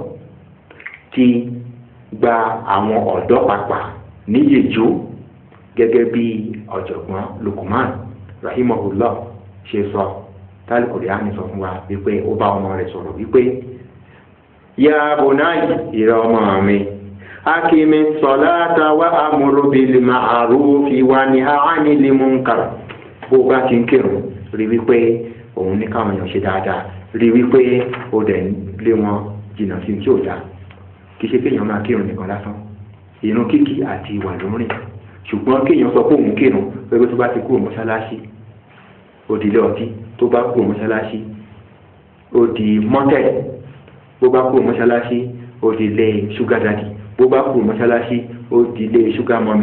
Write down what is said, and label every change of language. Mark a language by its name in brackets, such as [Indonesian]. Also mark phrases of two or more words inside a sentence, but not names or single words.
[Yoruba] ti gba àwọn ọ̀dọ́ pàpà níyèjú gẹ́gẹ́ bí ọ̀jọ̀gbọ́n Luqman rahimahullah ṣe sọ Al-Qur'an sọ fún wa wípé ó bá ọmọ rẹ̀ sọ̀rọ̀ wípé [Arabic] يا بني [Yoruba] ìrẹ ọmọ mi [Arabic] أقم الصلاة وأمر بالمعروف وانه عن المنكر. [Yoruba] Bó bá ti ń kírun rí wípé òun ní káwọn èèyàn ṣe dáadáa rí wípé ó dẹ̀ lé wọn jìnnà sí tí ò dáa. Kì í ṣe kéèyàn máa kírun nìkan lásán ìrun kíkí àti ìwà lórin ṣùgbọ́n kéèyàn sọ pé òun kírun pé tó bá ti kúrò mọ́ṣáláṣí ó di ilé ọtí, tó bá kúrò mọ́ṣáláṣí ó di mọ́tẹ̀, bó bá kúrò mọ́ṣáláṣí ó di ilé [English] ṣúgà dádì, [Yoruba] bó bá kúrò mọ́ṣáláṣí ó di ilé [English] ṣúgà mọ́mì.